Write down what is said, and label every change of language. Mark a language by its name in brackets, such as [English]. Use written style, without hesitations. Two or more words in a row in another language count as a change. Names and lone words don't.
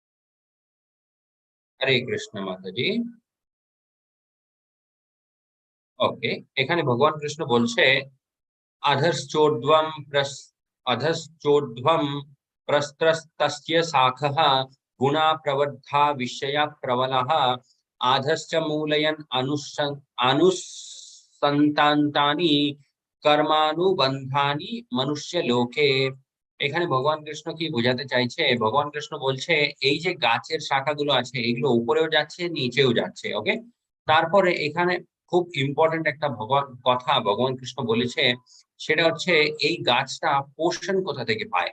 [Hindi] हरे कृष्ण माता जी। [Bangla] ওকে, এখানে ভগবান কৃষ্ণ বলছে [Sanskrit] अधश्चोर्ध्वं प्रस्त्रस्तस्य शाखः गुणा प्रवृद्धा विषया प्रबलः आधश्च मूलयन् अनुसन्तान्तानि कर्मानुबन्धानि मनुष्य लोके। [Bangla] এখানে ভগবান কৃষ্ণ কি বোঝাতে চাইছে? ভগবান কৃষ্ণ বলছে এই যে গাছের শাখাগুলো আছে এগুলো উপরেও যাচ্ছে নিচেও যাচ্ছে। ওকে, তারপরে এখানে খুব ইম্পর্টেন্ট একটা ভগবান কৃষ্ণ বলেছে, সেটা হচ্ছে এই গাছটা পোষণ কোথা থেকে পায়।